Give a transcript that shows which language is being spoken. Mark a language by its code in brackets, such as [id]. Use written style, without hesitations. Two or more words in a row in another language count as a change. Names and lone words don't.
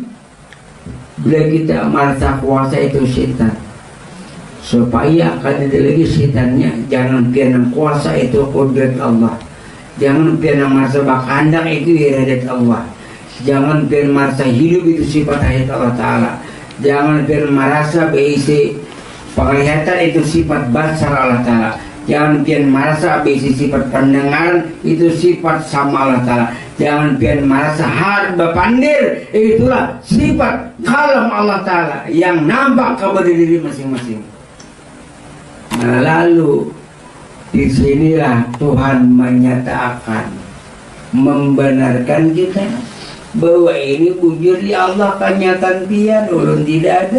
[id] Bila kita merasa kuasa itu setan. Supaya akan ada lagi setannya. Jangan piana kuasa itu kudrat Allah. Jangan piana merasa bakandak itu iradat Allah. Jangan piana merasa hidup itu sifat ayat Allah Ta'ala. Jangan piana merasa beisi penglihatan itu sifat basar Allah Ta'ala. Jangan pian merasa beisi sifat pendengaran itu sifat sama Allah Ta'ala. Jangan pian merasa harba pandir itulah sifat kalam Allah Ta'ala yang nampak kepada diri masing-masing. Nah, lalu disinilah Tuhan menyatakan, membenarkan kita bahwa ini wujud di Allah kenyataan pian, ulun tidak ada.